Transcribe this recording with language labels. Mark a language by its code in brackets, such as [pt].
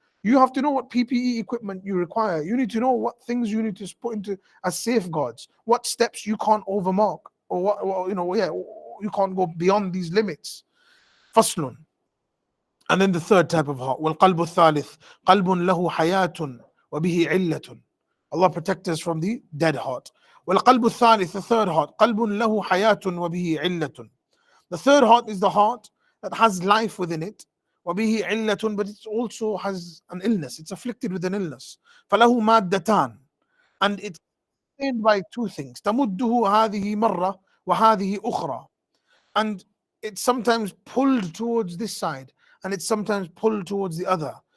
[en] You have to know what PPE equipment you require. You need to know what things you need to put into as safeguards, what steps you can't overmark, or you can't go beyond these limits. [ar] Faslun. [en] And then the third type of heart, [ar] وَالْقَلْبُ الثَّالِث قَلْبٌ لَهُ حَيَاةٌ وَبِهِ عِلَّةٌ. [en] Allah protect us from the dead heart. [ar] وَالْقَلْبُ الثَّالِث, [en] the third heart, [ar] قَلْبٌ لَهُ حَيَاةٌ وَبِهِ عِلَّةٌ. [en] The third heart is the heart that has life within it, [ar] وَبِهِ عِلَّةٌ, [en] but it also has an illness. It's afflicted with an illness. [ar] فَلَهُ مَادَّتان. [en] And it's sustained by two things. [ar] تَمُدُّهُ هَذِهِ مَرَّةٌ وَهَذِهِ أُخْرَى. [en] And it's sometimes pulled towards this side, and it's sometimes pulled towards the other.